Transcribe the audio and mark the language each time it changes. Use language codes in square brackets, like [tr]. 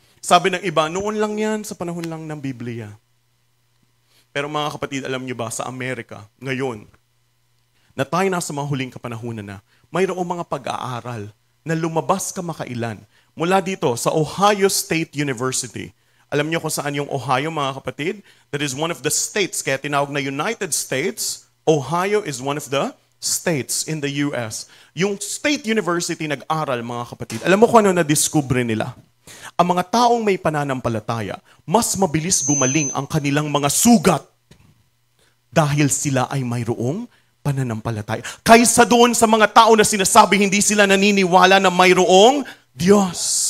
[tl] Sabi ng iba, noon lang yan, sa panahon lang ng Biblia. Pero mga kapatid, alam niyo ba, sa Amerika, ngayon, na tayo nasa mga huling kapanahunan na, mayroong mga pag-aaral na lumabas kamakailan mula dito sa Ohio State University. Alam niyo kung saan yung Ohio, mga kapatid? [en] That is one of the states, [tl] kaya tinawag na United States. [en] Ohio is one of the states in the US. [tl] Yung State University nag-aral, mga kapatid. Alam mo kung ano na-discover nila? Ang mga taong may pananampalataya, mas mabilis gumaling ang kanilang mga sugat dahil sila ay mayroong pananampalataya. Kaysa doon sa mga tao na sinasabi hindi sila naniniwala na mayroong Diyos.